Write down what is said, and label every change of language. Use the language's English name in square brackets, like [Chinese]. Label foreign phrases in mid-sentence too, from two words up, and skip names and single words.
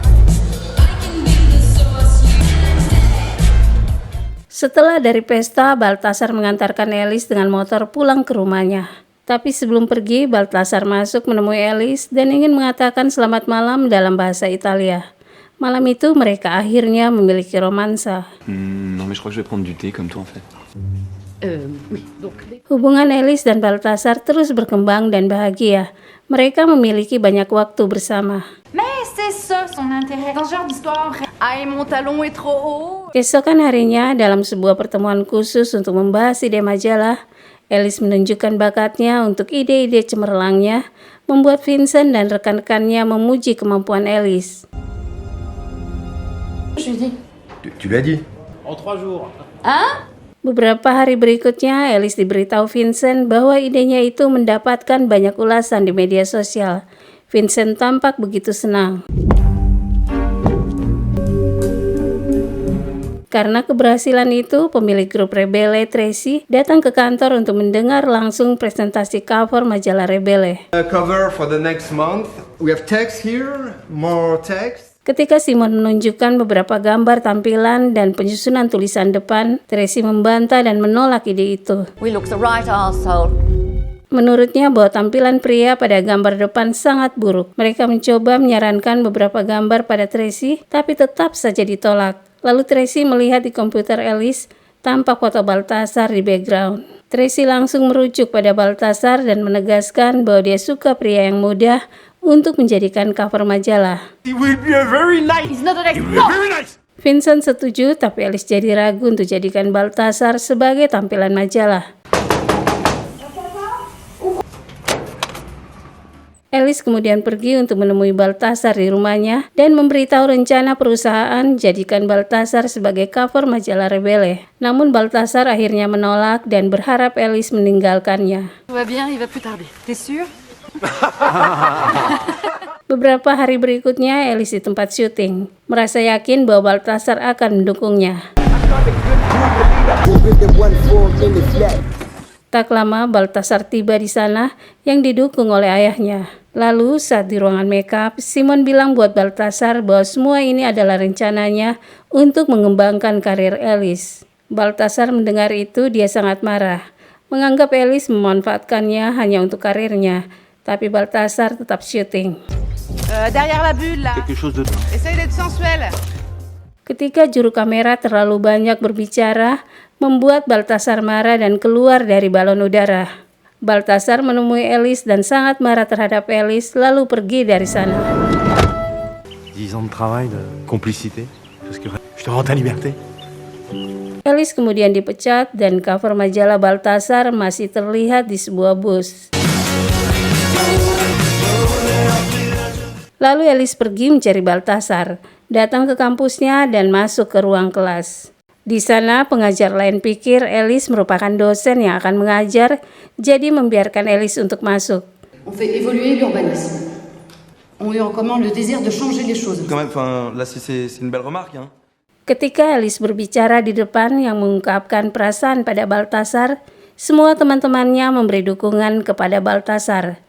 [Indonesian] Setelah dari pesta, Baltasar mengantarkan Alice dengan motor pulang ke rumahnya. Tapi sebelum pergi, Baltasar masuk menemui Alice dan ingin mengatakan selamat malam dalam bahasa Italia. Malam itu mereka akhirnya memiliki romansa. [French] Non mais je crois que je vais prendre du thé comme toi en fait. Oui, donc... [Indonesian] Hubungan Alice dan Baltasar terus berkembang dan bahagia. Mereka memiliki banyak waktu bersama. [French] Mais c'est ça son intérêt dans ce genre d'histoire. Aïe, mon talon est trop haut. [Indonesian] Keesokan harinya, dalam sebuah pertemuan khusus untuk membahas ide majalah, Alice menunjukkan bakatnya untuk ide-ide cemerlangnya, membuat Vincent dan rekan-rekannya memuji kemampuan Alice. [French] Tu l'as dit. [Indonesian] Beberapa hari berikutnya, Alice diberitahu Vincent bahwa idenya itu mendapatkan banyak ulasan di media sosial. Vincent tampak begitu senang. Karena keberhasilan itu, pemilik grup Rebele, Tracy, datang ke kantor untuk mendengar langsung presentasi cover majalah Rebele. [English] Cover for the next month. We have text here, more text. [Indonesian] Ketika Simon menunjukkan beberapa gambar tampilan dan penyusunan tulisan depan, Tracy membantah dan menolak ide itu. [English] We look the right arsehole. [Indonesian] Menurutnya bahwa tampilan pria pada gambar depan sangat buruk. Mereka mencoba menyarankan beberapa gambar pada Tracy, tapi tetap saja ditolak. Lalu Tracy melihat di komputer Alice, tampak foto Baltasar di background. Tracy langsung merujuk pada Baltasar dan menegaskan bahwa dia suka pria yang muda untuk menjadikan cover majalah. [English] He will be a very nice. He's not an ex. Very nice. [Indonesian] Vincent setuju, tapi Alice jadi ragu untuk jadikan Baltasar sebagai tampilan majalah. Alice kemudian pergi untuk menemui Baltasar di rumahnya dan memberitahu rencana perusahaan jadikan Baltasar sebagai cover majalah Rebele. Namun Baltasar akhirnya menolak dan berharap Alice meninggalkannya. [French] Tout va bien, il va plus tarder. T'es sûr? [Indonesian] Beberapa hari berikutnya, Alice di tempat syuting, merasa yakin bahwa Baltasar akan mendukungnya. Tak lama, Baltasar tiba di sana yang didukung oleh ayahnya. Lalu, saat di ruangan makeup, Simon bilang buat Baltasar bahwa semua ini adalah rencananya untuk mengembangkan karir Alice. Baltasar mendengar itu, dia sangat marah, menganggap Alice memanfaatkannya hanya untuk karirnya. Tapi Baltasar tetap syuting. [French] Derrière la bulle là. Quelque chose de... Essaye d'être sensuel. [Indonesian] Ketika juru kamera terlalu banyak berbicara, membuat Baltasar marah dan keluar dari balon udara. Baltasar menemui Alice dan sangat marah terhadap Alice, lalu pergi dari sana. [French] 10 ans de travail, de complicité. Je te rends ta liberté. [Indonesian] Alice kemudian dipecat dan cover majalah Baltasar masih terlihat di sebuah bus. Lalu Alice pergi mencari Baltasar, datang ke kampusnya dan masuk ke ruang kelas. Di sana pengajar lain pikir Alice merupakan dosen yang akan mengajar, jadi membiarkan Alice untuk masuk. [French] On fait évoluer l'urbanisme. On lui recommande le désir de changer les choses. Quand même, enfin, là c'est une belle remarque, hein. [Indonesian] Ketika Alice berbicara di depan yang mengungkapkan perasaan pada Baltasar, semua teman-temannya memberi dukungan kepada Baltasar.